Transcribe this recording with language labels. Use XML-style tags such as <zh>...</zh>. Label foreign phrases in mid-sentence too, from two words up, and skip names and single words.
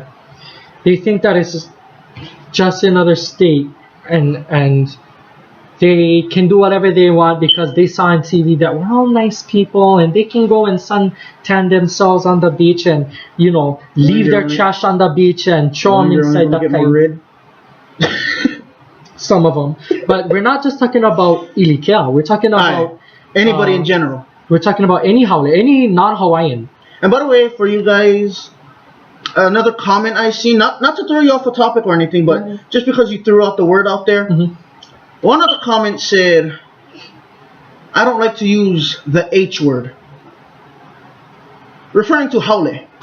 <en>They think that it's just another state, and they can do whatever they want because they saw on TV that we're all nice people and they can go and suntan themselves on the beach and, you know, leave their trash on the beach and throw them inside the kaʻu. Some of them. But we're not just talking about ʻili. We're talking about anybody in general. We're talking about any haole, any non-Hawaiian. And by the way, for you guys, another comment I see, not to throw you off a topic or anything, but just because you threw out the word out there, one of the comments said, I don't like to use the H word, referring to haole.</en>